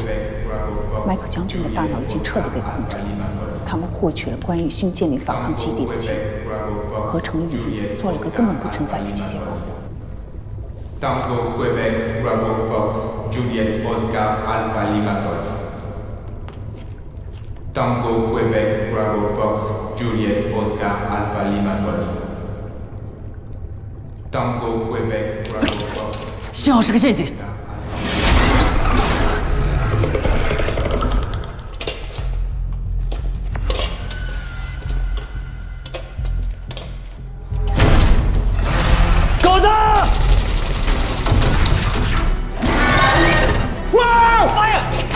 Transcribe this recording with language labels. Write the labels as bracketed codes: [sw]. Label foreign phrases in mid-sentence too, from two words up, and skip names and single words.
[zh] 麦克将军的大脑已经彻底被控制了，他们获取了关于新建立反抗基地的记录，合成语音，做了个根本不存在的结果。 [en] Tango Quebec Bravo Fox Juliet Oscar Alpha Lima Golf. Tango Quebec Bravo Fox Juliet Oscar Alpha Lima Golf. Tango Quebec Bravo Fox. [zh] 幸好是个陷阱。狗子！哇！妈呀！